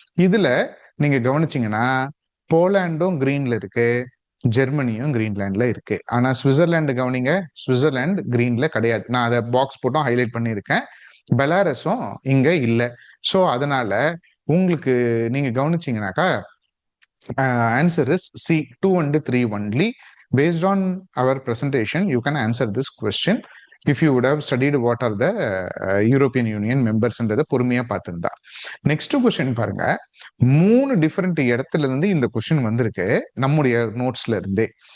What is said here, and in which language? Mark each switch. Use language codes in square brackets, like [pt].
[ta] இதுல நீங்க கவனிச்சீங்கன்னா போலாண்டும் கிரீன்ல இருக்கு, ஜெர்மனியும் கிரீன்லாண்ட்ல இருக்கு. ஆனா சுவிட்சர்லாந்து கவனிங்க, சுவிட்சர்லாந்து கிரீன்ல கிடையாது. நான் அதை பாக்ஸ் போட்டும் ஹைலைட் பண்ணியிருக்கேன். பெலாரஸும் இங்க இல்லை. ஸோ அதனால உங்களுக்கு நீங்க கவனிச்சீங்கன்னாக்கா [en] Answer is C 2 and 3 only. Based on our presentation, you can answer this question if you would have studied what are the European Union members- [ta] ன்றதை பொறுமையா பார்த்திருந்தா. நெக்ஸ்ட் கொஸ்டின் பாருங்க, 3 டிஃபரெண்ட் இடத்துல இருந்து இந்த கொஸ்டின் வந்திருக்கு நம்முடைய நோட்ஸ்ல இருந்தே.